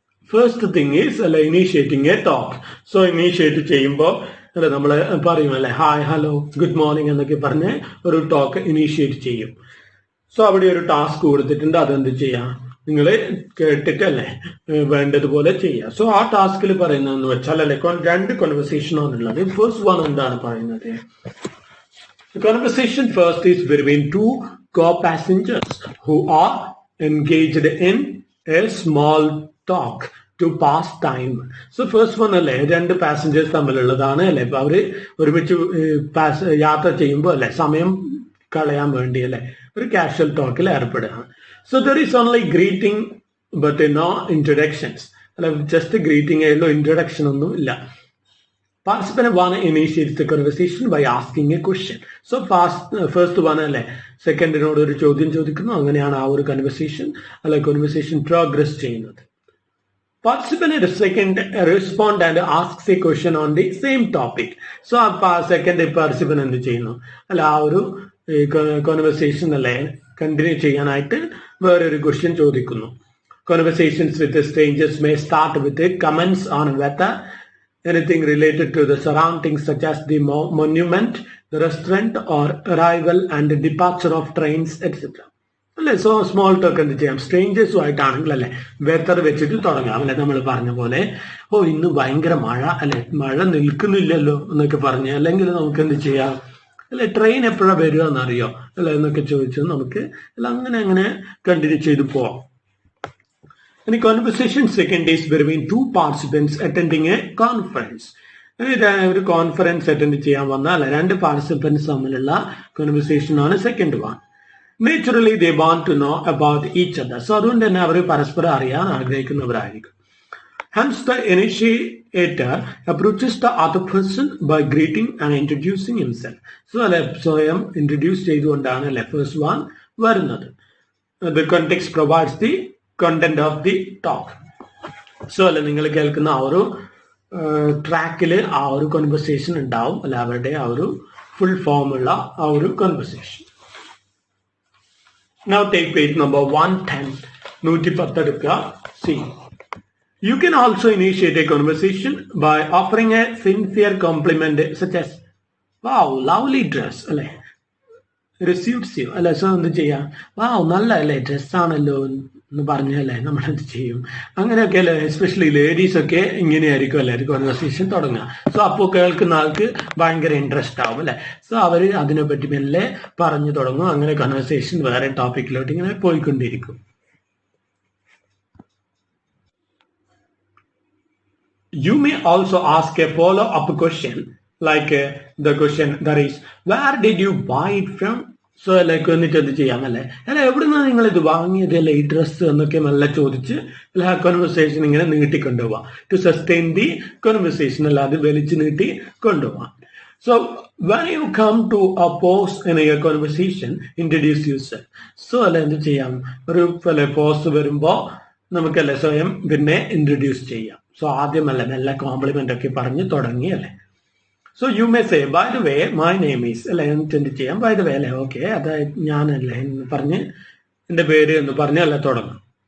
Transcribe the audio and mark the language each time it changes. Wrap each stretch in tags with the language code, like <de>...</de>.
<en>First thing is അല്ലെ initiating a talk.</en> <ml>So initiate ചെയ്യുമ്പോൾ അല്ലെ നമ്മൾ പറയും അല്ലെ</ml> <en>hi hello good morning</en> <ml>എന്നൊക്കെ പറഞ്ഞ് ഒരു ടോക്ക് ഇനീഷ്യേറ്റ് ചെയ്യും. സോ അവിടെ ഒരു ടാസ്ക് കൊടുത്തിട്ടുണ്ട്, അതെന്ത് ചെയ്യാം, നിങ്ങൾ കേട്ടിട്ടല്ലേ വേണ്ടതുപോലെ ചെയ്യുക. സോ ആ ടാസ്കിൽ പറയുന്നതെന്ന് വെച്ചാൽ അല്ലെ രണ്ട് കോൺവെർസേഷൻ ആണുള്ളത്.</ml> <en>first one</en> <ml>എന്താണ് പറയുന്നത്,</ml> <en>Conversation first is between two co-passengers who are engaged in a small talk to pass time.</en> <ml>So first one അല്ലെ രണ്ട് പാസഞ്ചേഴ്സ് തമ്മിലുള്ളതാണ് അല്ലെ. ഇപ്പൊ അവര് ഒരുമിച്ച് യാത്ര ചെയ്യുമ്പോൾ അല്ലെ സമയം കളയാൻ വേണ്ടി അല്ലെ ഒരു casual ടോക്കിൽ ഏർപ്പെടുകയാണ്.</ml> <en>so there is only greeting but no introductions അല്ലെ, just greeting</en> <ml>ആയല്ലോ,</ml> <en>introduction</en> <ml>ഒന്നും ഇല്ല.</ml> <en>Participant one initiates the conversation by asking a question. So first one</en> <ml>അല്ലെ സെക്കൻഡിനോട് ഒരു ചോദ്യം ചോദിക്കുന്നു, അങ്ങനെയാണ് ആ ഒരു കൺവെർസേഷൻ അല്ലെ കോൺവെർസേഷൻ പ്രോഗ്രസ് ചെയ്യുന്നത്.</ml> <en>Participant second respond and asks a question on the same topic.</en> <ml>So second participant എന്ത് ചെയ്യുന്നു അല്ല ആ ഒരു കോൺവെർസേഷൻ അല്ലെ കണ്ടിന്യൂ ചെയ്യാനായിട്ട് വേറൊരു ക്വസ്റ്റ്യൻ ചോദിക്കുന്നു.</ml> <en>Conversations with strangers may start with comments on weather, anything related to the surroundings such as the monument, the restaurant or arrival and the departure of trains, etc.</en> <ml>അല്ലെ. So small talk എന്ത് ചെയ്യാം, സ്ട്രേഞ്ചേഴ്സും ആയിട്ടാണെങ്കിൽ അല്ലെ weather വെച്ചിട്ട് തുടങ്ങാം അല്ലെ. നമ്മൾ പറഞ്ഞ പോലെ ഓ ഇന്ന് ഭയങ്കര മഴ അല്ലെ, മഴ നിൽക്കുന്നില്ലല്ലോ എന്നൊക്കെ പറഞ്ഞ്, അല്ലെങ്കിൽ നമുക്ക് എന്ത് ചെയ്യാം അല്ലെ ട്രെയിൻ എപ്പോഴാണ് വരിക എന്നറിയോ അല്ലെ എന്നൊക്കെ ചോദിച്ചു നമുക്ക് അങ്ങനെ കണ്ടിന്യൂ ചെയ്ത് പോവാം.</ml> <en>ഇനി conversation second is between two participants attending a conference.</en> <ml>ഒരു കോൺഫറൻസ് അറ്റൻഡ് ചെയ്യാൻ വന്ന അല്ലെ രണ്ട് പാർട്ടിസിപ്പൻസ് തമ്മിലുള്ള കോൺവെർസേഷൻ ആണ് second one.</ml> <en>Naturally they want to know about each other. So</en> <ml>അതുകൊണ്ട് തന്നെ അവർ പരസ്പരം അറിയാൻ ആഗ്രഹിക്കുന്നവരായിരിക്കും.</ml> <en>Hence the initiator approaches the other person by greeting and introducing himself.</en> <ml>So അല്ലെ സ്വയം ഇൻട്രൊഡ്യൂസ് ചെയ്തുകൊണ്ടാണ് അല്ലെ ഫസ്റ്റ് വൺ വരുന്നത്.</ml> <en>The context provides the content of the talk.</en> <ml>So അല്ലെ നിങ്ങൾ കേൾക്കുന്ന ആ ഒരു ട്രാക്കില് ആ ഒരു കോൺവെർസേഷൻ ഉണ്ടാവും അല്ലെ, അവരുടെ ആ ഒരു ഫുൾ ഫോം ഉള്ള ആ ഒരു conversation.</ml> <en>Now take page number 110.</en> <ml>110 എടുക്കുക.</ml> <en>See, you can also initiate a conversation by offering a sincere compliment such as wow lovely dress</en> <ml>അല്ലെ, റിസീവ്സ് ചെയ്യും അല്ലെ. സോ എന്ത് ചെയ്യാം, വാവ് നല്ല അല്ലേ ഡ്രസ്സാണല്ലോ എന്ന് പറഞ്ഞല്ലേ നമ്മൾ എന്ത് ചെയ്യും, അങ്ങനെയൊക്കെ അല്ലെ. എസ്പെഷ്യലി ലേഡീസ് ഒക്കെ ഇങ്ങനെയായിരിക്കും അല്ലെ കോൺവെർസേഷൻ തുടങ്ങുക. സോ അപ്പോൾ കേൾക്കുന്ന ആൾക്ക് ഭയങ്കര ഇൻട്രസ്റ്റ് ആവും അല്ലെ. സോ അവര് അതിനെപ്പറ്റി മെല്ലെ പറഞ്ഞു തുടങ്ങും. അങ്ങനെ കോൺവെർസേഷൻ വേറെ ടോപ്പിക്കിലോട്ട് ഇങ്ങനെ പോയിക്കൊണ്ടിരിക്കും.</ml> <en>You may also ask a follow-up question like the question that is, where did you buy it from?</en> <ml>So like എന്നിട്ട് എന്ത് ചെയ്യാം അല്ലെ, അല്ല എവിടുന്നാ നിങ്ങൾ ഇത് വാങ്ങിയത് അല്ലെ ഈ ഡ്രസ്സ് എന്നൊക്കെ നല്ല ചോദിച്ച് അല്ല ആ കോൺവെർസേഷൻ ഇങ്ങനെ നീട്ടിക്കൊണ്ടുപോവാം.</ml> <en>to sustain the conversation</en> <ml>അല്ല അത് വലിച്ചു നീട്ടി കൊണ്ടുപോവാം.</ml> <en>So when you come to a pause in a conversation, introduce yourself.</en> <ml>So അല്ലെ എന്ത് ചെയ്യാം, ഒരു പോസ് വരുമ്പോ നമുക്കല്ലേ സ്വയം പിന്നെ ഇൻട്രൊഡ്യൂസ് ചെയ്യാം. സോ ആദ്യമല്ല നല്ല കോംപ്ലിമെന്റ് ഒക്കെ പറഞ്ഞ് തുടങ്ങി അല്ലെ. So</ml> <en>you may say by the way my name is</en> <ml>അല്ലെ എന്നിട്ട് എന്ത് ചെയ്യാം, ബൈ ദ വേ അല്ലെ ഓക്കെ അതായത് ഞാനല്ലേ എന്ന് പറഞ്ഞ് എന്റെ പേര് എന്ന് പറഞ്ഞ് അല്ല തുടങ്ങാം.</ml>